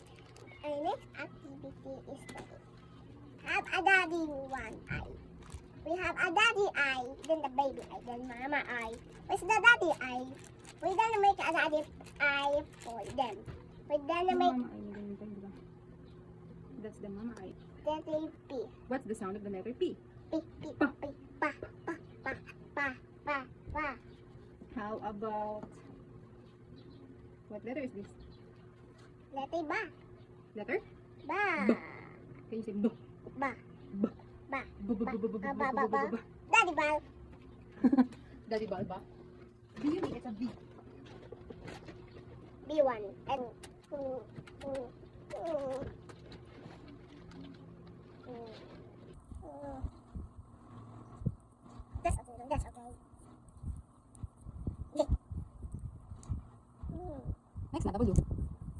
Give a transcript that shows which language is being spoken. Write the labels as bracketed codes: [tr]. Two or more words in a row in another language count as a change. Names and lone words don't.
[en] Our next activity is to have a daddy one eye. We have a daddy eye, then the baby eye, then mama eye. Where's the daddy eye? We're gonna make a daddy eye for them. We're gonna make Mama eye. [tl] Ganyan tayo, diba? [en] That's the mama eye. daddy P. What's the sound of the letter P? P, P, Pa. P, pa, pa, pa, pa, pa, pa. How about... What letter is this? Letter ba? Letter? Ba. Can you say B? Ba. B. Ba. B, b, b, b, b, b, Ba, ba, b, b, ba. b, b. Daddy ball. Daddy ball ba? B [tl] yun eh, [en] it's a B. B1 and mm, mm, mm, mm, mm. That's okay. That's okay. Next na, W.